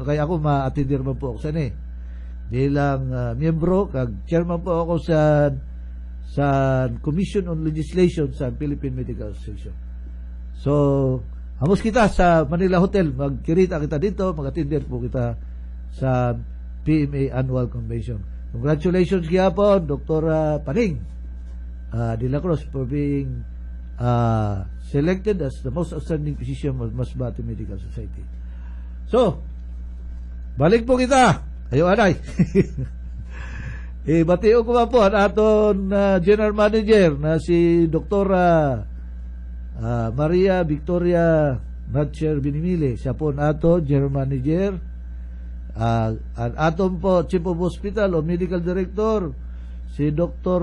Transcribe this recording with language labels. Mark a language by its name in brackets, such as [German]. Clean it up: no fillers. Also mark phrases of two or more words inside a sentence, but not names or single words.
[Masbatenyo] Kaya ako ma-attender man po ako sa bilang miyembro, kag chairman po ako sa Commission on Legislation sa Philippine Medical Association. So hamos kita sa Manila Hotel, magkirita kita dito, mag-attender po kita sa PMA Annual Convention. Congratulations gihapon, Dr. Paning de la Cruz, [English] for being selected as the most outstanding physician of Masbate Medical Society. [Masbatenyo] So, balik po kita. Ayo anay. Batio ko po ang aton [English] General Manager [Masbatenyo] na si Dr. Maria Victoria Natcher Binimili. Siya po nato [English] General Manager. [Masbatenyo] Ang aton po [English] Chief of Hospital [Masbatenyo] o [English] Medical Director [Masbatenyo] si Dr.